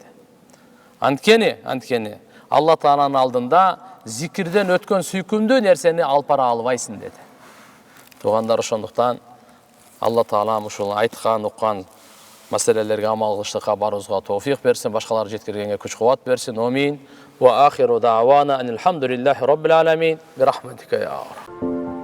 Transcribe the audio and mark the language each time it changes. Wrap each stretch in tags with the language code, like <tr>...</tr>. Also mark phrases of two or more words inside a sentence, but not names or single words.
<ky>Анткени Алла Тааланын алдында зикирден өткөн сүйкүмдүү нерсени алып бара албайсың деди. Тугандар, ошондуктан Алла Таалам ушул айткан, уккан маселелерге амал кылыштыкка барыбызга товфик берсин, башкалар жеткиргенге күч-кубат берсин.</ky> <ar>آمين. وآخر دعوانا أن الحمد لله رب العالمين. برحمتك يا رب.</ar>